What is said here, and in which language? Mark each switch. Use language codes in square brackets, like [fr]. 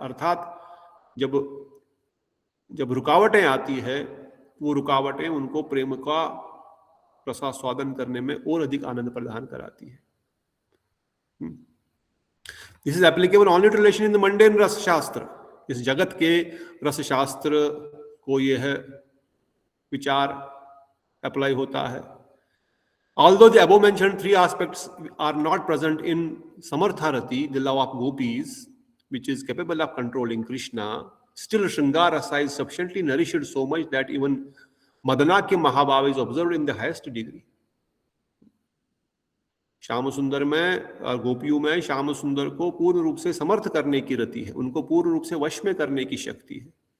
[hi] अर्थात जब रुकावटें आती है, वो रुकावटें उनको प्रेम का रसास्वादन करने में और अधिक आनंद प्रदान कराती है। [en] This is applicable only to relation in the mundane rasa shastra. [hi] इस जगत के रस शास्त्र को यह विचार अप्लाई होता है। [en] Although the above mentioned three aspects are not present in Samartharati, the love of gopis, which is capable of controlling Krishna, still Shringara rasa is sufficiently nourished so much that even Madanakya Mahabhava is observed in the highest degree. [hi] Shyam सुंदर में और गोपियों में श्याम सुंदर को पूर्ण रूप से समर्थ करने की रति है, उनको पूर्ण रूप से वश में करने की शक्ति है।